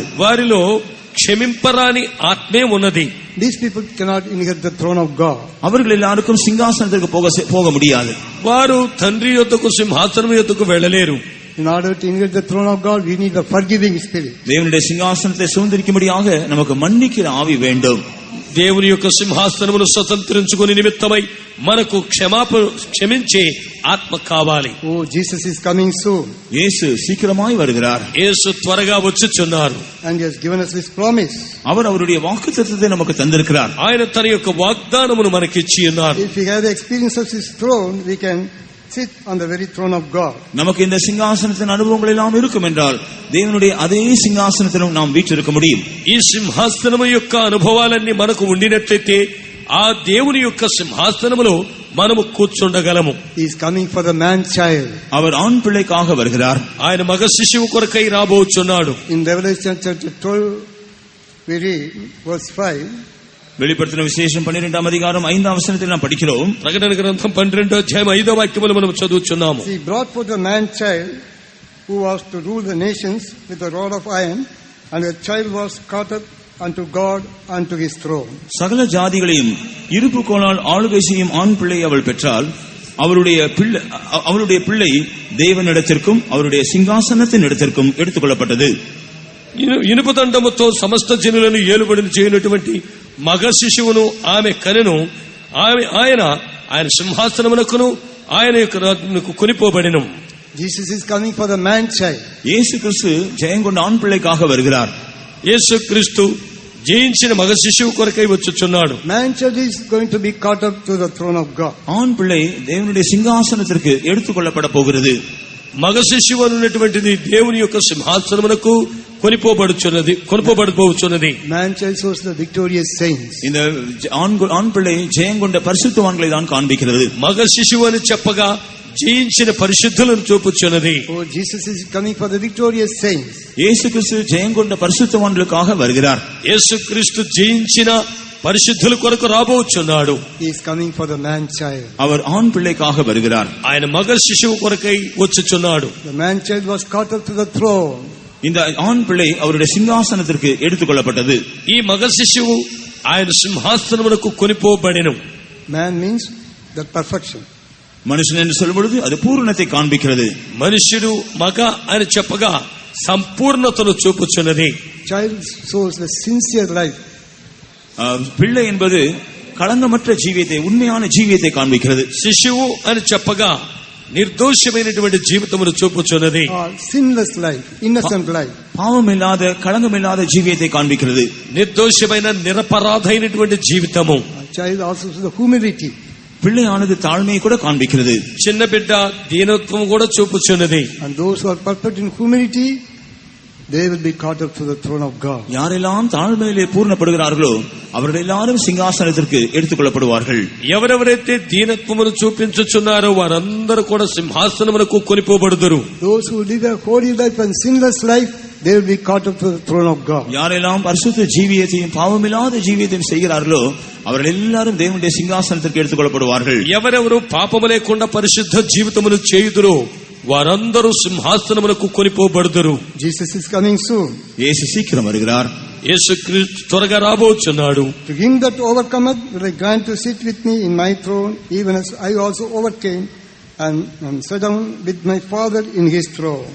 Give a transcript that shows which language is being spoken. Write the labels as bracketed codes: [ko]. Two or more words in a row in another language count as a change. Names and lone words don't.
[te] వారిలో క్షమింపరాని ఆత్మే ఉన్నది. [en] These people cannot inherit the throne of God. [ta] அவர்கள் எல்லாருக்கும் சிங்காசனத்திற்கு போக முடியாது. [te] వారు తండ్రి యొద్దకు సింహాసనం యొద్దకు వెళ్ళలేరు. [en] In order to inherit the throne of God, we need the forgiving spirit. [ta] தேவனுடைய சிங்காசனத்தை சுதந்திரிக்கும்படியாக நமக்கு மன்னிக்கிற ஆவி வேண்டும். [te] దేవుని యొక్క సింహాసనమును స్వతంత్రించుకుని నిమిత్తమై మనకు క్షమించే ఆత్మ కావాలి. [en] Oh, Jesus is coming soon. [ta] இயேசு சீக்கிரமாய் வருகிறார். [te] యేసు త్వరగా వచ్చుచున్నారు. [en] And he has given us this promise. [ta] அவர் அவருடைய வாக்குத்தத்தத்தை நமக்கு தந்திருக்கிறார். [te] ఆయన తన యొక్క వాగ్దానమును మనకిచ్చి ఉన్నారు. [en] If we have the experience of his throne, we can sit on the very throne of God. [ta] நமக்கு இந்த சிங்காசனத்தின் அனுபவங்கள் எல்லாம் இருக்கும் என்றால் தேவனுடைய அதே சிங்காசனத்திலும் நாம் வீற்றிருக்க முடியும். [te] ఈ సింహాసనము యొక్క అనుభవాలన్నీ మనకు ఉండినట్లయితే ఆ దేవుని యొక్క సింహాసనములో మనము కూర్చుండగలము. [en] He is coming for the man child. [ta] அவர் ஆண் பிள்ளைக்காக வருகிறார். [te] ఆయన మగ శిశువు కొరకై రాబోచున్నాడు. [en] In Revelation chapter 12, we read verse 5. [ta] வெளிப்படுத்தின விசேஷம் 12ஆம் அதிகாரம் 5ஆம் வசனத்தில் நாம் படிக்கிறோம். [te] ప్రకటన గ్రంథం 12వ అధ్యాయం 5వ వాక్యమును మనం చదువుచున్నాము. [en] He brought forth a man child who was to rule the nations with a rod of iron, and the child was caught up unto God unto his throne. [ta] சகல ஜாதிகளையும் இருப்புக்கோலால் ஆளுகை செய்யும் ஆண் பிள்ளை அவள் பெற்றால் அவளுடைய பிள்ளை தேவனிடத்திற்கும் அவருடைய சிங்காசனத்தின் இடத்திற்கும் எடுத்துக் கொள்ளப்பட்டது. [te] ఇనుప దండముతో సమస్త జనులను ఏలుబడిని చేయనటువంటి మగ శిశువును ఆమె కనెను. ఆయన సింహాసనమునకును ఆయన యొక్క కొనిపోబడిను. [en] Jesus is coming for the man child. [ta] இயேசு கிறிஸ்து ஜெயங்கொண்ட ஆண் பிள்ளைக்காக வருகிறார். [te] యేసు క్రీస్తు జయించిన మగ శిశువు కొరకై వచ్చుచున్నాడు. [en] Man child is going to be caught up to the throne of God. [ta] ஆண் பிள்ளை தேவனுடைய சிங்காசனத்திற்கு எடுத்துக் கொள்ளப்பட போகிறது. [te] మగ శిశువు అన్నటువంటిది దేవుని యొక్క సింహాసనమునకు కొనిపోబడబోచున్నది. [en] Man child shows the victorious saints. [ta] இந்த ஆண் பிள்ளை ஜெயங்கொண்ட பரிசுத்தவான்களை தான் காண்பிக்கிறது. [te] మగ శిశువు అని చెప్పగా జయించిన పరిశుద్ధులను చూపుచున్నది. [en] Oh, Jesus is coming for the victorious saints. [ta] இயேசு கிறிஸ்து ஜெயங்கொண்ட பரிசுத்தவான்களுக்காக வருகிறார். [te] యేసు క్రీస్తు జయించిన పరిశుద్ధుల కొరకు రాబోచున్నాడు. [en] He is coming for the man child. [ta] அவர் ఆண్ பிள்ளைக்காக வருகிறார். [te] ఆయన మగ శిశువు కొరకై వచ్చుచున్నాడు. [en] The man child was caught up to the throne. [ta] இந்த ஆண் பிள்ளை அவருடைய சிங்காசனத்திற்கு எடுத்துக் கொள்ளப்பட்டது. [te] ఈ మగ శిశువు ఆయన సింహాసనమునకు కొనిపోబడెను. [en] Man means the perfection. [ta] மனுஷன் என்று சொல்லும் பொழுது அது பூரணத்தை காண்பிக்கிறது. [te] మనుష్యుడు మగ అని చెప్పగా సంపూర్ణతను చూపుచున్నది. [en] Child shows the sincere life. [ta] பிள்ளை என்பது களங்கமற்ற ஜீவியத்தை, உண்மையான ஜீவியத்தை காண்பிக்கிறது. [te] శిశువు అని చెప్పగా నిర్దోషమైనటువంటి జీవితమును చూపుచున్నది. [en] Sinless life, innocent life. [ta] பாவமில்லாத களங்கமில்லாத ஜீவியத்தை காண்பிக்கிறது. [te] నిర్దోషమైన నిరపరాధైనటువంటి జీవితము. [en] Child also shows the humility. [ta] பிள்ளையானது தாழ்மையை கூட காண்பிக்கிறது. [te] చిన్న బిడ్డ దీనత్వం కూడా చూపుచున్నది. [en] And those who are perfect in humility, they will be caught up to the throne of God. [ta] யாரெல்லாம் தாழ்மையிலே பூர்ணப்படுகிறார்களோ அவர்கள் எல்லாரும் சிங்காசனத்திற்கு எடுத்துக் கொள்ளப்படுவார்கள். [te] ఎవరెవరైతే దీనత్వమును చూపించుచున్నారో వారందరూ కూడా సింహాసనమునకు కొనిపోబడుదురు. [en] Those who live a holy life and sinless life, they will be caught up to the throne of God. [ta] யாரெல்லாம் பரிசுத்த ஜீவியத்தையும் பாவமில்லாத ஜீவியத்தையும் செய்கிறார்களோ அவர்கள் எல்லாரும் தேவனுடைய சிங்காசனத்திற்கு எடுத்துக் கொள்ளப்படுவார்கள். [te] ఎవరెవరు పాపము లేకుండా పరిశుద్ధ జీవితమును చేయుదురో వారందరూ సింహాసనమునకు కొనిపోబడుదురు. [en] Jesus is coming soon. [ta] இயேசு சீக்கிரம் வருகிறார். [te] యేసుక్రీస్తు త్వరగా రాబోచున్నాడు. [en] To him that overcometh will I grant to sit with me in my throne, even as I also overcame and sat down with my Father in his throne.